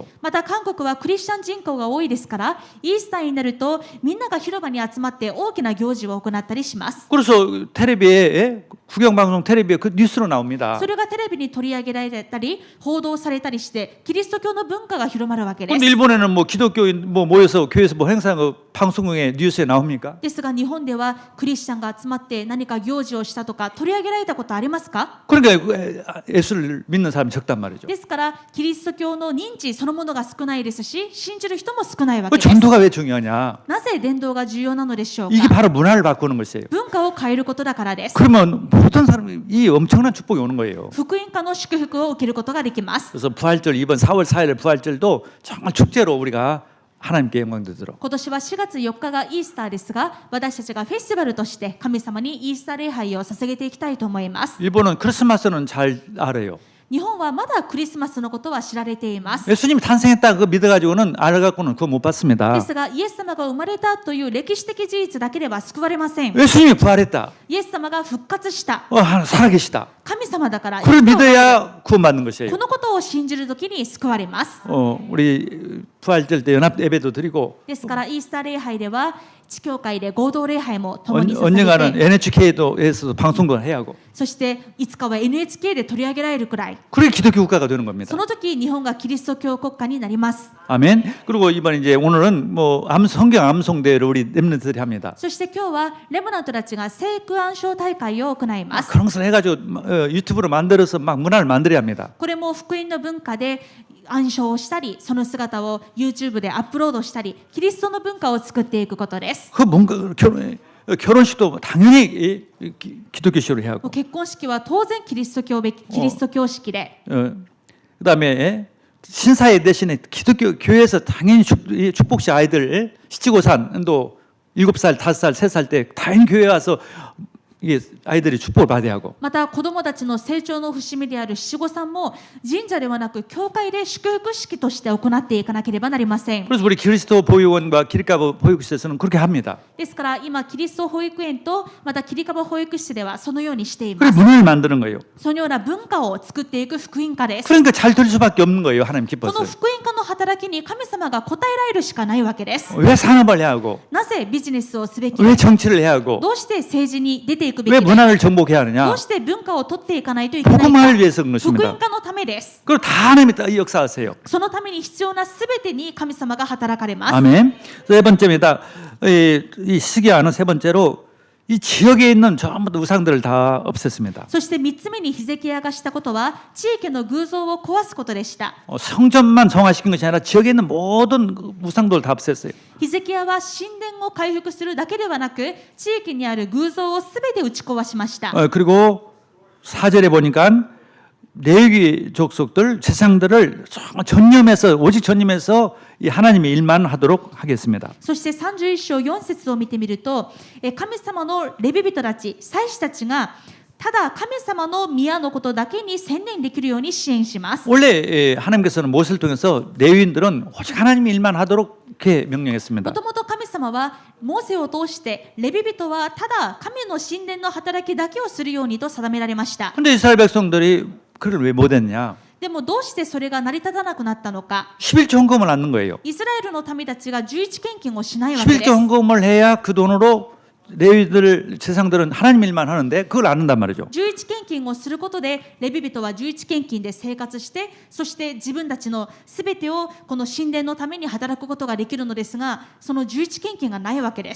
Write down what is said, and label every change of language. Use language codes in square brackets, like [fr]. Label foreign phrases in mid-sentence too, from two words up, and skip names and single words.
[ja] また韓国はクリスチャン人口が多いですから、イースターになるとみんなが広場に集まって大きな行事を行ったりします。 [ko] 그래서 텔레비에 국영방송 텔레비에 그 뉴스로 나옵니다. [ja] それがテレビに取り上げられたり報道されたりして、キリスト教の文化が広まるわけです。 [ko] 근데 일본에는 뭐 기독교인 뭐 모여서 교회에서 뭐 행사한 거 방송국에 뉴스에 나옵니까? [ja] ですが日本ではクリスチャンが集まって何か行事をしたとか取り上げられたことありますか？ [ko] 그러니까 예수를 믿는 사람이 적단 말이죠. [ja] ですからキリスト教の認知そのものが少ないですし、信じる人も少ないわけ [ko] 그 [ja] です。 [ko] 전도가 왜 중요하냐? [ja] なぜ伝道が重要なのでしょう [ko] 이게 [ja] か？ [ko] 바로 문화를 바꾸는 것이에요. [ja] 文化を変えることだからです。 [ko] 그러면 모든 사람이 이 엄청난 축복이 오는 거예요. [ja] 福音化の祝福を受けることができます。 [ko] 그래서 부활절 이번 4월 4일 부활절도 정말 축제로 우리가 하나님께 영광 드리도록. [ja] 今年は4月4日がイースターですが、私たちがフェスティバルとして神様にイースター礼拝を捧げていきたいと思います。 [ko] 일본은 크리스마스는 잘 알아요. [ja] 日本はまだクリスマスのことは知られています。 [ko] 예수님이 탄생했다 그거 믿어가지고는 알아갖고는 그거 못 받습니다. [ja] ですがイエス様が生まれたという歴史的事実だけでは救われません。 [ko] 예수님이 부활했다. [ja] イエス様が復活した。 [ko] 살아계시다. [ja] 神様だから。 [ko] 그걸 믿어야 구원받는 것이에요. [ja] このことを信じるときに救われます。 [ko] 우리 부활절 때 연합 예배도 드리고 [ja] ですからイースター礼拝では地教会で合同礼拝も共に捧 [ko] 언젠가는 [ja] げて、 [ko] NHK에서도 방송을 해야 하고 [ja] そしていつかは NHK で取り上げられるくらい、 [ko] 그게 기독교 국가가 되는 겁니다. [ja] その時日本がキリスト教国家になります。 [ko] 아멘. 그리고 이번 이제 오늘은 뭐 성경 암송대회를 우리 렘넌트들이 합니다. [ja] そして今日はレムナントたちが聖句暗唱大会を行います。 [ko] 그런 것을 해가지고 유튜브로 만들어서 막 문화를 만들어야 합니다. [ja] これも福音の文化で暗唱をしたり、その姿を YouTube でアップロードしたり、キリストの文化を作っていくことです。 [ko] 그 뭔가 결혼식도 당연히 기독교식으로 해야 하고 [ja] 結婚式は当然キリスト教式で、 [ko] 그다음에 신사에 대신에 기독교 교회에서 당연히 축복식 아이들 시치고산도 7살, 5살, 3살 때 다인 교회에 와서 이게 아이들이 축복을 받아야 하고 [ja] また子どもたちの成長の節目である七五三も神社ではなく教会で祝福式として行っていかなければなりません。 [ko] 그래서 우리 그리스도 보육원과 기립가부 보육시에서는 그렇게 합니다. [ja] ですから今キリスト保育園とまた切り株保育室ではそのようにしていま [ko] 그래서 [ja] す。 [ko] 문화를 만드는 거예요. [ja] そのような文化を作っていく福音化です。 [ko] 그러니까 잘 될 수밖에 없는 거예요. 하나님 [ja] この [ko] 기뻐서. [ja] 福音化の働きに神様が応えられるしかないわけです。 [ko] 왜 산업을 해야 하고 [ja] なぜビジネスをすべき [ko] 왜 정치를 해야 하고 [ja] どうして政治に出ていくべ [ko] 왜 [ja] きか [ko] 문화를 정복해야 하느냐? [ja] どうして文化を取っていかないといけないか [ko] 복음화를 위해서 그런 [ja] 福 [ko] 것입니다. [ja] 音化のためです。 [ko] 그걸 다 하나님이 다 역사하세요. [ja] そのために必要なすべてに神様が働かれます。 [ko] 아멘. 세 번째입니다. 이 시기와는 세 번째로 이 지역에 있는 전부 다 우상들을 다 없앴습니다. [ja] そして3つ目にヒゼキヤがしたことは地域の偶像を壊すことでした。 [ko] 성전만 정화시킨 것이 아니라 지역에 있는 모든 우상들을 다 없앴어요. [ja] ヒゼキヤは神殿を回復するだけではなく地域にある偶像をすべて打ち壊しました。 [ko] 그리고 4절에 보니까 레위 족속들 제사장들을 정말 전념해서 오직 전념해서 이 하나님의 일만 하도록 하겠습니다. [ja] そして31章4節を見てみると神様のレビ人たち祭司たちがただ神様の宮のことだけに専念できるように支援します。 [ko] 원래 하나님께서는 모세를 통해서 레위인들은 오직 하나님의 일만 하도록 이렇게 명령했습니다. [ja] もともと神様はモーセを通してレビ人はただ神の神殿の働きだけをするようにと定められました。 [ko] 그런데 이스라엘 백성들이 그걸 왜 못했냐? [ja] でもどうしてそれが成り立たなくなったのか。 [ko] 11조 헌금을 않는 거예요. [ja] イスラエルの民たちが11献金をしないわけで [ko] 11조 [ja] す。 [ko] 헌금을 해야 그 돈으로 레위들 제사장들은 하나님 일만 하는데 그걸 안 한단 말이죠. [ja] 11 献金をすることでレビ人は11献金で生活してそして自分たちのすべてをこの神殿のために働くことができるのですがその11献金がないわけです。